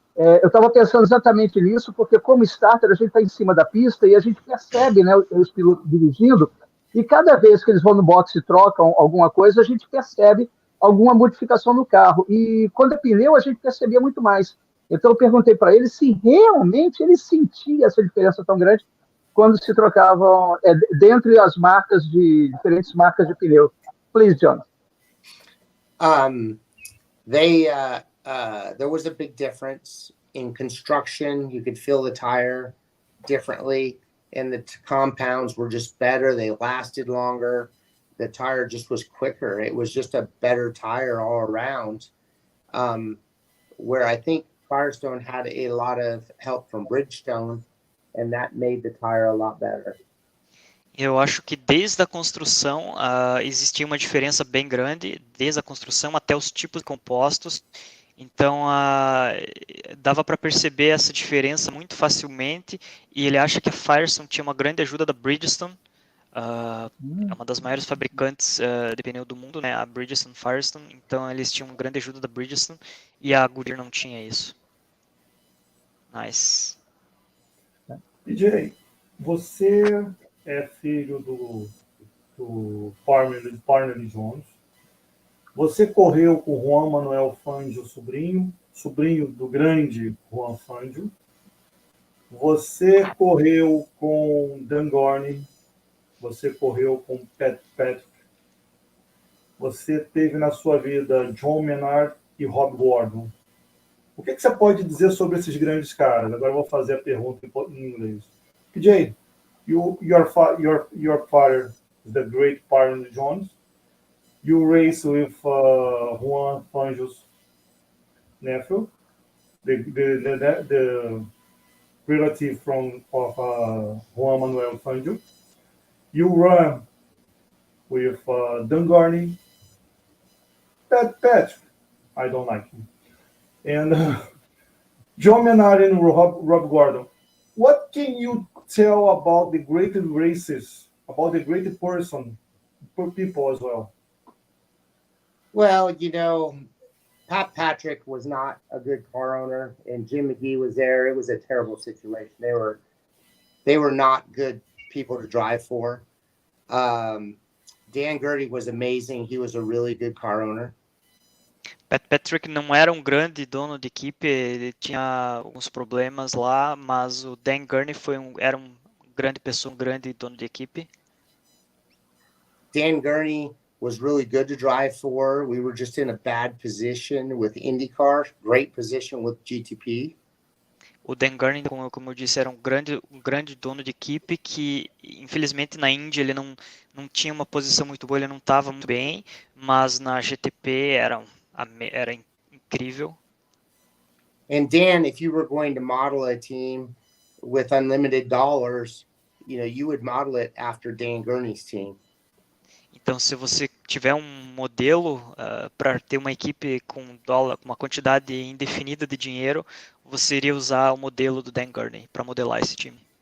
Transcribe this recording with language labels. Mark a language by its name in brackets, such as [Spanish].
[Portuguese] Eu estava pensando exatamente nisso, porque como starter a gente está em cima da pista e a gente percebe, né, os pilotos dirigindo, e cada vez que eles vão no box e trocam alguma coisa, a gente percebe alguma modificação no carro. E quando é pneu, a gente percebia muito mais. Então eu perguntei para ele se realmente ele sentia essa diferença tão grande quando se trocavam dentre as diferentes marcas de pneu. [English] Please, John. There was a big difference in construction. You could feel the tire differently, and the compounds were just better. They lasted longer. The tire just was quicker. It was just a better tire all around. Where I think Firestone had a lot of help from Bridgestone, and that made the tire a lot better. [Portuguese] Eu acho que desde a construção existia uma diferença bem grande, desde a construção até os tipos de compostos. Então, dava para perceber essa diferença muito facilmente, e ele acha que a Firestone tinha uma grande ajuda da Bridgestone, é uma das maiores fabricantes de pneu do mundo, né, a Bridgestone Firestone, então eles tinham uma grande ajuda da Bridgestone, e a Goodyear não tinha isso. [English] Nice. [Portuguese] PJ, você é filho do Parnelli Jones. Você correu com Juan Manuel Fangio, sobrinho do grande Juan Fangio. Você correu com Dan Gorney. Você correu com Pat Patrick. Você teve na sua vida John Menard e Rob Gordon. O que você pode dizer sobre esses grandes caras? Agora eu vou fazer a pergunta em inglês. [English] PJ, your father is the great Parnelli Jones. You race with Juan Fangio's nephew, the relative of Juan Manuel Fangio. You run with Dan Garney, Pat, I don't like him, and John Menard and Rob Gordon. What can you tell about the great races, about the great person, people as well? Well, Pat Patrick was not a good car owner, and Jim McGee was there. It was a terrible situation. They were not good people to drive for. Dan Gurdy was amazing. He was a really good car owner. [Portuguese] Pat Patrick não era um grande dono de equipe, ele tinha alguns problemas lá, mas o Dan Gurney era um grande pessoa, um grande dono de equipe. [English] Dan Gurney was really good to drive for. We were just in a bad position with IndyCar, great position with GTP. [Portuguese] O Dan Gurney, como eu disse, era um grande dono de equipe que, infelizmente, na Indy ele não tinha uma posição muito boa, ele não estava muito bem, mas na GTP era incrível. [English] And Dan, if you were going to model a team with unlimited dollars, you would model it after Dan Gurney's team. [Portuguese] Então, se você tiver um modelo para ter uma equipe com uma quantidade indefinida de dinheiro, você iria usar o modelo do Dan Gurney para modelar esse time.